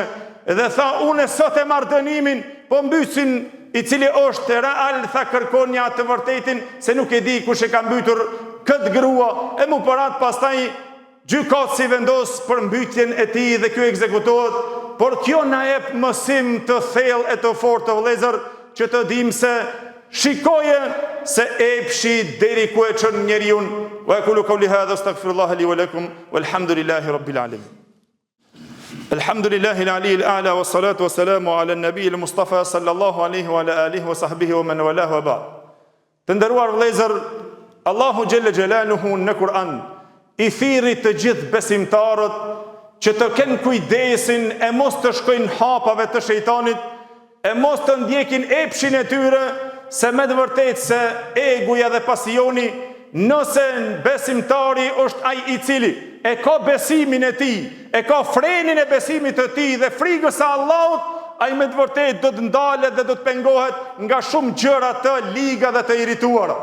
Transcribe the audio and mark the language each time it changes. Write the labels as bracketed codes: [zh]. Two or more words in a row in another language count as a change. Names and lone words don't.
[sq] Dhe tha unë sot e marr dënimin, po mbysin i cili është real, tha kërkon një atë të vërtetin, se nuk e di kush e ka mbytur këtë grua, e mu parat pastaj gjykatësi si vendos për mbytjen e tij dhe kjo ekzekutohet, por kjo na jep mësim të thellë e të fortë të vëllezër, që të dim se shikoje se epshi deri ku e çon njeriu. [ar] وأقول قولي هذا أستغفر الله لي ولكم والحمد لله رب العالمين. الحمد لله العلي الأعلى والصلاة والسلام على النبي المصطفى صلى الله عليه وآله وصحبه ومن والاه وبعد. [sq] Të nderuar vëllezër, Allahu [ar] جل جلاله [sq] në Kur'an i thirri të gjithë besimtarët që të kenë kujdesin e mos të shkojnë hapave të shejtanit, e mos të ndjekin epshin e tyre, se me të vërtetë se egoja dhe pasioni, nëse besimtari është ai i cili e ka besimin e tij, e ka frenin e besimit të tij dhe frikën e Allahut, ai me të vërtetë do të ndalet dhe do të pengohet nga shumë gjëra të liga dhe të irrituara.